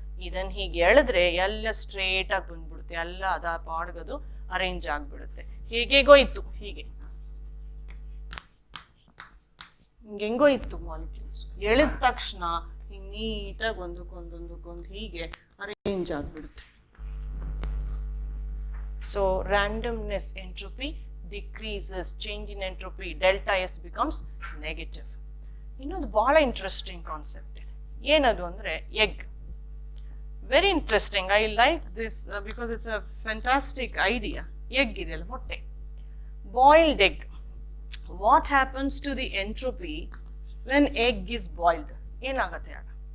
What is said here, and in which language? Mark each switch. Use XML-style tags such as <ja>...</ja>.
<kn>ಇದನ್ನ ಹೀಗೆ ಎಳೆದ್ರೆ ಎಲ್ಲ ಸ್ಟ್ರೇಟ್ ಆಗಿ ಬಂದ್ಬಿಡುತ್ತೆ, ಎಲ್ಲ ಅದ ಪಾಡ್ಗದು ಅರೇಂಜ್ ಆಗ್ಬಿಡುತ್ತೆ. ಹೇಗೇಗೋ ಇತ್ತು, ಹೀಗೆ ಹಿಂಗೆಂಗೋ ಇತ್ತು ಮಾಲಿಕ್ಯೂಲ್ಸ್, ಎಳೆದ ತಕ್ಷಣ ಹಿಂಗೆ ನೀಟಾಗಿ ಒಂದಕ್ಕೊಂದು ಹೀಗೆ ಅರೇಂಜ್ ಆಗ್ಬಿಡುತ್ತೆ.</kn> <en>So randomness entropy decreases, change in entropy, delta S becomes negative.</en> <kn>ಇನ್ನೊಂದು ಬಹಳ ಇಂಟ್ರೆಸ್ಟಿಂಗ್ ಕಾನ್ಸೆಪ್ಟ್ ಇದೆ. ಏನದು ಅಂದರೆ egg.</kn> <en>Very interesting. I like this because it's a fantastic idea. Egg</en> <kn>ಇದೆಯಲ್ಲ, ಮೊಟ್ಟೆ,</kn> <en>Boiled egg. What happens to the entropy when egg is boiled?</en> <kn>ಏನಾಗುತ್ತೆ ಆಗ?</kn>